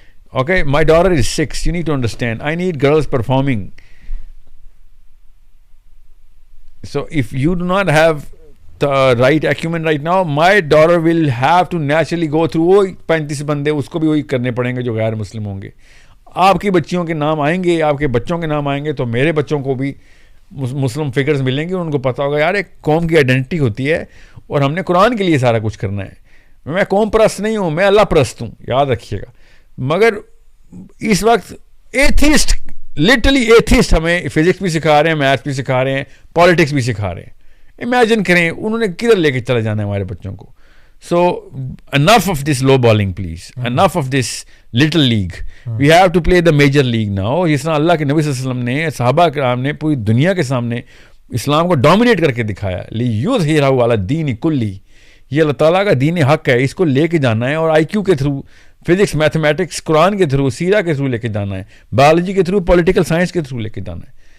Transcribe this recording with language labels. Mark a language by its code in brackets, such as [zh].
[en] Okay, my daughter is 6, you need to understand, I need girls performing. So if you do not have the right acumen right now, my daughter will have to naturally go through [ur] وہ 35 بندے اس کو بھی وہی کرنے پڑیں گے جو غیر مسلم ہوں گے. آپ کی بچیوں کے نام آئیں گے, آپ کے بچوں کے نام آئیں گے, تو میرے بچوں کو بھی مسلم فگرز ملیں گے, ان کو پتہ ہوگا یار ایک قوم کی آئیڈینٹی ہوتی ہے اور ہم نے قرآن کے لیے سارا کچھ کرنا ہے. میں قوم پرست نہیں ہوں, میں اللہ پرست ہوں, یاد رکھیے گا. مگر اس وقت ایتھیسٹ, لٹرلی ایتھیسٹ ہمیں فزکس بھی سکھا رہے ہیں, میتھس بھی سکھا رہے ہیں, پالیٹکس بھی سکھا رہے ہیں. امیجن کریں انہوں نے کدھر لے کے چلے جانا ہے ہمارے بچوں کو. [en] So enough of this low bowling please, enough of this little league, we have to play the major league now. [ur] جس طرح اللہ کے نبی صلی اللہ علیہ وسلم نے, صحابہ کرام نے پوری دنیا کے سامنے اسلام کو ڈومینیٹ کر کے دکھایا. [ar] لیظہرہ علی الدین کلہ, [ur] یہ اللہ تعالیٰ کا دین حق ہے, اس کو لے کے جانا ہے, اور آئی کیو کے تھرو, فزکس, میتھمیٹکس, قرآن کے تھرو, سیرہ کے تھرو لے کے جانا ہے, بایولوجی کے تھرو, پولیٹیکل سائنس کے تھرو لے کے جانا ہے.